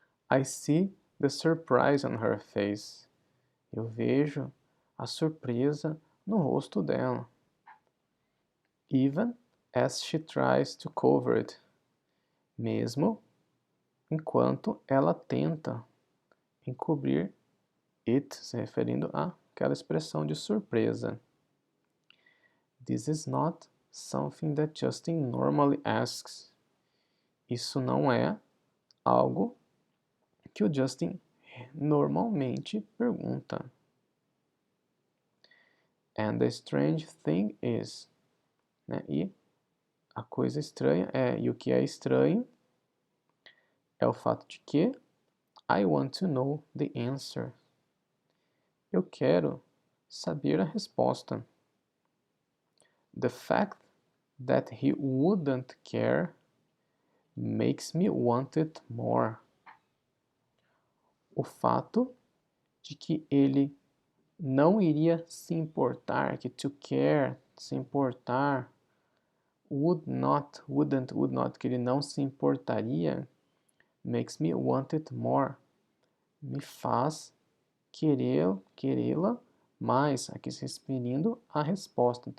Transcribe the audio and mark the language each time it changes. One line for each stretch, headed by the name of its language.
English: I see the surprise on her face.
Portuguese: Eu vejo a surpresa no rosto dela.
English: Even as she tries to cover it.
Portuguese: Mesmo enquanto ela tenta encobrir it, se referindo àquela expressão de surpresa.
English: This is not something that Justin normally asks.
Portuguese: Isso não é algo que o Justin normalmente pergunta.
English: And the strange thing is,
Portuguese: né? E a coisa estranha e o que é estranho é o fato de que
English: I want to know the answer.
Portuguese: Eu quero saber a resposta.
English: The fact that he wouldn't care makes me want it more.
Portuguese: O fato de que ele não iria se importar, que to care, se importar, wouldn't, que ele não se importaria,
English: makes me want it more,
Portuguese: me faz querê-la mais, aqui se referindo à resposta.